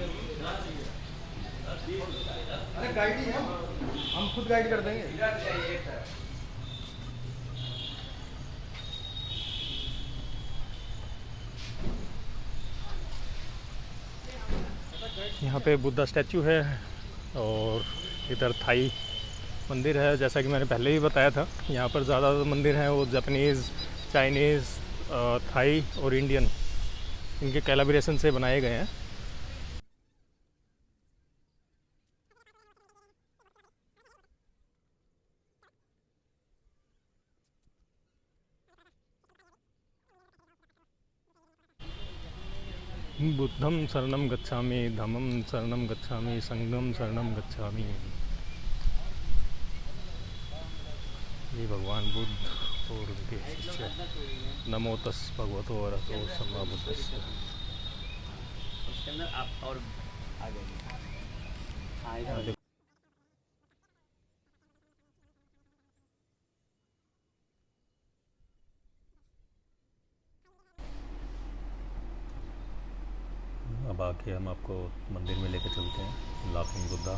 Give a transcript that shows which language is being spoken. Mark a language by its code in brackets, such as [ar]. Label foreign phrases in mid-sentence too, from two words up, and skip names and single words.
[hi] अरे गाइड ही हम खुद गाइड कर देंगे। यहाँ पे बुद्धा स्टैचू है और इधर थाई मंदिर है। जैसा कि मैंने पहले ही बताया था, यहाँ पर ज़्यादा मंदिर हैं वो जापानीज़, चाइनीज़, थाई और इंडियन, इनके कोलैबोरेशन से बनाए गए हैं। [pi] बुद्धं शरणं गच्छामि, धम्मं शरणं गच्छामि, संघं शरणं गच्छामि। [hi] ये भगवान बुद्ध और उनके शिष्य। [pi] नमो तस् भगवतो अरहतो सम्मा बुद्धस्य। [hi] उसके अंदर आप और आगे हाँ इधर अब आके हम आपको मंदिर में लेके चलते हैं, लाफिंग बुद्धा।